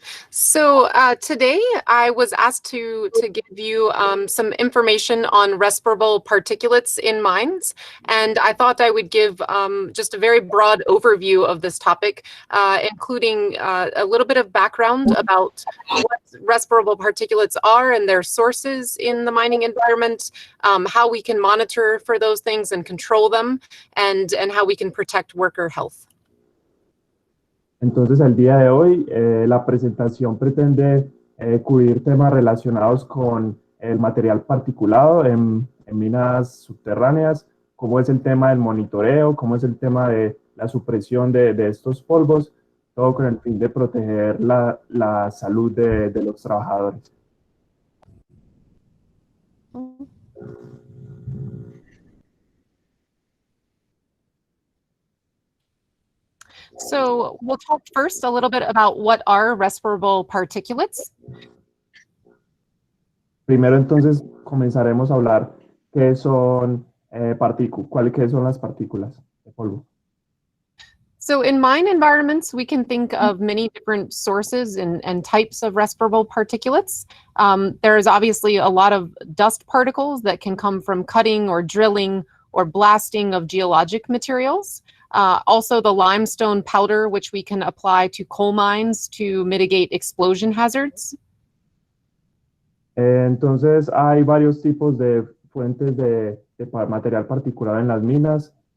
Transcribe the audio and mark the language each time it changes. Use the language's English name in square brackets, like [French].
[English] So today I was asked to give you some information on respirable particulates in mines, and I thought I would give just a very broad overview of this topic, including a little bit of background about what respirable particulates are and their sources in the mining environment, how we can monitor for those things and control them, and how we can protect worker health. [Spanish] Entonces, el día de hoy, la presentación pretende cubrir temas relacionados con el material particulado en minas subterráneas, cómo es el tema del monitoreo, cómo es el tema de la supresión de estos polvos, todo con el fin de proteger la salud de los trabajadores. [English] So we'll talk first a little bit about what are respirable particulates. [Spanish] Primero, entonces, comenzaremos a hablar qué son qué son las partículas de polvo. [English] So in mine environments, we can think of many different sources and types of respirable particulates. There's obviously a lot of dust particles that can come from cutting or drilling or blasting of geologic materials. Also the limestone powder, which we can apply to coal mines to mitigate explosion hazards. [Spanish] Entonces hay varios tipos de fuentes de material particulado en las minas.